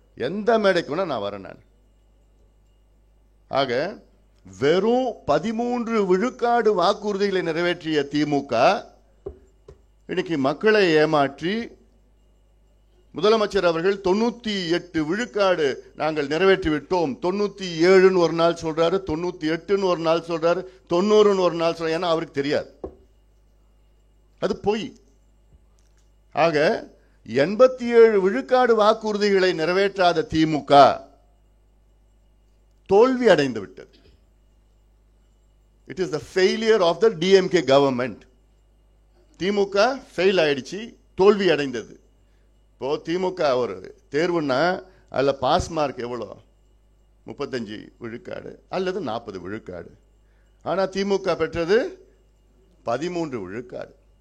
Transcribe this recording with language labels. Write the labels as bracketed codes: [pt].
[ta] எந்த மேடைக்கு வேணா நான் வரேன். நான் ஆக வெறும் 13 விழுக்காடு வாக்குறுதிகளை நிறைவேற்றிய திமுக இன்னைக்கு மக்களை ஏமாற்றி, முதலமைச்சர் அவர்கள் 98 விழுக்காடு நாங்கள் நிறைவேற்றி விட்டோம், 97ன்னு ஒரு நாள் சொல்றாரு, 98ன்னு ஒரு நாள் சொல்றாரு, 90ன்னு ஒரு நாள் சொல்றாரு. ஏன்னா அவருக்கு தெரியாது, அது பொய். ஆக 87 விழுக்காடு வாக்குறுதிகளை நிறைவேற்றாத திமுக தோல்வி அடைந்து விட்டது. [en] It is the failure of the DMK government. [ta] DMK fail ஆயிடுச்சு, தோல்வி அடைந்தது. இப்போ திமுக ஒரு தேர்வுன்னா அதில் பாஸ் மார்க் எவ்வளோ? 35 விழுக்காடு அல்லது 40 விழுக்காடு. ஆனால் திமுக பெற்றது 13 விழுக்காடு.